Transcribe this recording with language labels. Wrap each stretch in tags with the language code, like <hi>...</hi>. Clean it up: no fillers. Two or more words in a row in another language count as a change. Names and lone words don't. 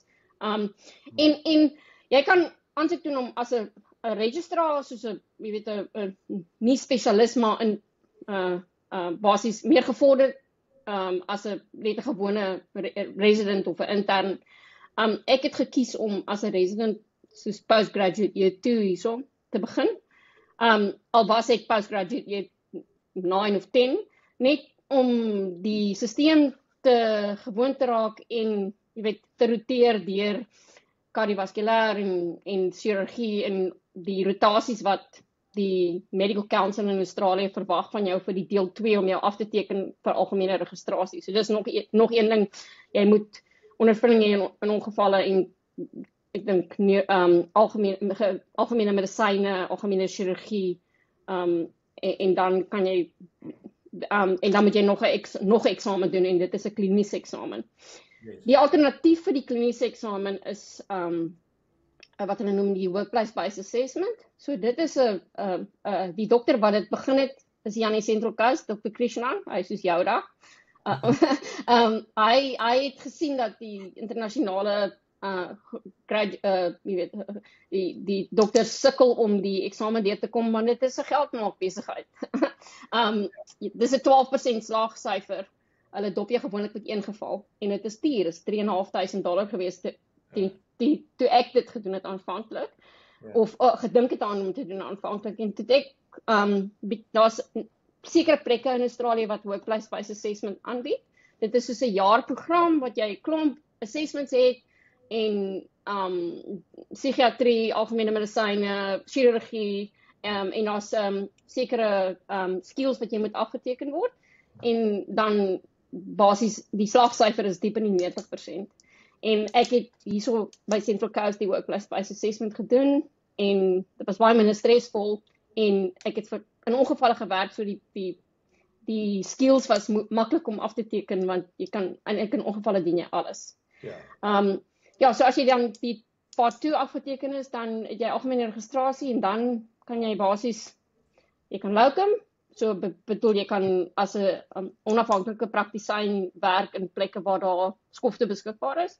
<af>En jy kan aansoek doen om as 'n registrar soos 'n nie spesialis maar in basies meer gevorderd as 'n net 'n gewone resident of 'n intern. Ek het gekies om as 'n resident soos</af> <en>postgraduate year 2</en> <af>hierso te begin. Al was ek</af> <en>postgraduate year 9</en> <af>of 10, net om die stelsel te gewoon te raak en te roteer deur kardiovaskulêr en chirurgie en die rotasies wat die Medical Council in Australië verwag van jou vir die deel 2 om jou af te teken vir algemene registrasie. So dis nog een ding, jy moet ondervinding hê in ongevalle en ek dink algemene medisyne, algemene chirurgie en dan kan jy en dan moet jy nog 'n eksamen doen en dit is 'n kliniese eksamen.</af> <en>Yes.</en> <af>Die alternatief vir die kliniese eksamen is wat hulle noem die</af> <en>workplace-based assessment.</en> <af>So dit is die dokter wat dit begin het is hier aan die Central Coast, Dr. Krishnan, hy is soos jou dag. Hy het gesien dat die internasionale die dokters sukkel om die eksamen deur te kom, want dit is 'n geldmaak besigheid. Dis 'n 12% slaagsyfer. Hulle dop jy gewoonlik met een geval en dit is duur, is $3,500 gewees toe ek dit gedoen het aanvanklik. Of gedink het aan om te doen aanvanklik en toe ek daar's sekere plekke in Australië wat</af> <en>workplace-based assessment</en> <af>aanbied. Dit is soos 'n jaarprogram wat jy klomp assessments het en psigiatrie, algemene medisyne, chirurgie en daar's sekere skills wat jy moet afgeteken word en dan basies die slaagsyfer is diep in die 90%. En ek het hierso by Central Coast die</af> <en>workplace-based assessment</en> <af>gedoen en dit was baie minder stresvol en ek het in ongevalle gewerk so die skills was maklik om af te teken want jy kan in ongevalle doen jy alles. Ja, so as jy dan die part 2 afgeteken is, dan het jy algemene registrasie en dan kan jy basies jy kan locum, so bedoel jy kan as 'n onafhanklike praktisyn werk in plekke waar daar skofte beskikbaar is.</af>